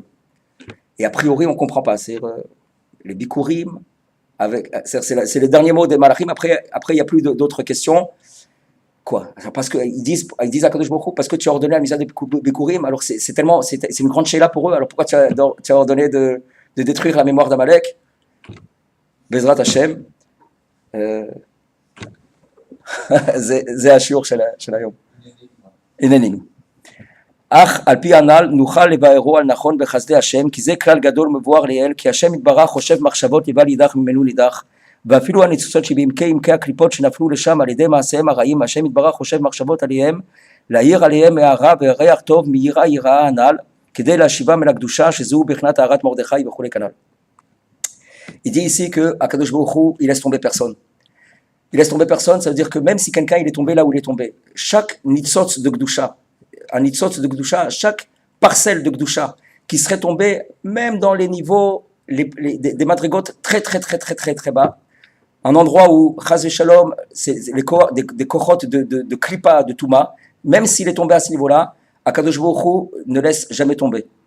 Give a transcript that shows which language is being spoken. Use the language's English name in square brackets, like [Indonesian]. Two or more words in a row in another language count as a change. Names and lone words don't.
[French] Et a priori, on ne comprend pas. C'est les Bikurim, c'est les derniers mots des Malachim. Après, il n'y a plus d'autres questions. Quoi? Parce qu'ils disent à [Hebrew] קדוש ברוך הוא, [French] parce que tu as ordonné la mitzvah de Bikurim, alors c'est une grande chéla pour eux, alors pourquoi tu as ordonné de détruire la mémoire d'Amalek? [Hebrew] בעזרת השם, זה השיעור של היום. אינני. אך על פי הנ"ל נוכל לבארו על נכון בחסדי השם, כי זה כלל גדול מבואר לעיל, כי השם יתברך חושב מחשבות ליבה לידך ממנו לידך, ואפילו הניצוצות שבעמקי הקליפות שנפלו לשם על ידי מעשיהם הרעים, השם יתברך חושב מחשבות עליהם, להעיר עליהם הערה וריח טוב מיראה יראה הנ"ל, כדי להשיבם אל הקדושה שזהו בחינת טהרת מרדכי וכולי כנ"ל. [French] Il dit ici que [Hebrew] הקדוש ברוך הוא, [French] il laisse tomber personne. Il laisse tomber personne, ça veut dire que même si quelqu'un il est tombé là où il est tombé, chaque nitzot de Gdusha, un nitzot de Gdusha, chaque parcelle de Gdusha qui serait tombée même dans les niveaux des madrigotes très bas, un endroit où [Hebrew] חס ושלום, [French] c'est des kochot de klipa, de Touma, même s'il est tombé à ce niveau-là, [Hebrew] הקדוש ברוך הוא [French] ne laisse jamais tomber